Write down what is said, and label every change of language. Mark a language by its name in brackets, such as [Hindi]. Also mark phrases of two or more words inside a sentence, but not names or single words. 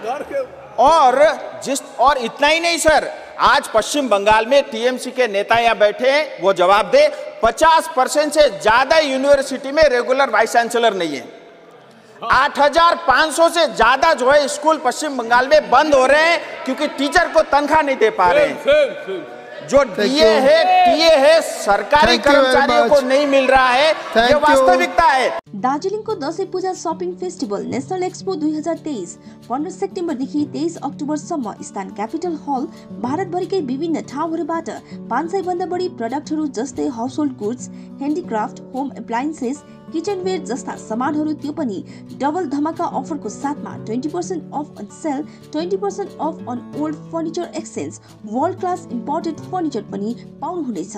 [Hindi] और इतना ही नहीं सर, आज पश्चिम बंगाल में टीएमसी के नेता यहाँ बैठे हैं, वो जवाब दे, 50% से ज्यादा यूनिवर्सिटी में [English] regular vice chancellor [Hindi] नहीं है। 8,500 से ज्यादा जो है स्कूल पश्चिम बंगाल में बंद हो रहे हैं क्योंकि टीचर को तनख्वाह नहीं दे पा रहे हैं। जो टीए है सरकारी कर्मचारियों को नहीं मिल रहा है, ये वास्तविकता है। [Nepali] दार्जिलिङको दशैं पूजा शपिङ फेस्टिभल नेशनल एक्सपो 2023 15 सेप्टेम्बरदेखि 23 अक्टोबरसम्म स्थान क्यापिटल हल भारतभरिकै विभिन्न ठाउँहरूबाट 500 भन्दा बढी प्रडक्टहरू जस्तै [English] household goods, [Nepali] ह्यान्डिक्राफ्ट, [English] home appliances, [Nepali] किचनवेयर जस्ता सामानहरू त्यो पनि डबल धमाका अफरको साथमा 20% [English] off on sale, [Nepali] 20% [English] off on old furniture exchange, world class imported furniture [Nepali] पनि पाउनुहुनेछ।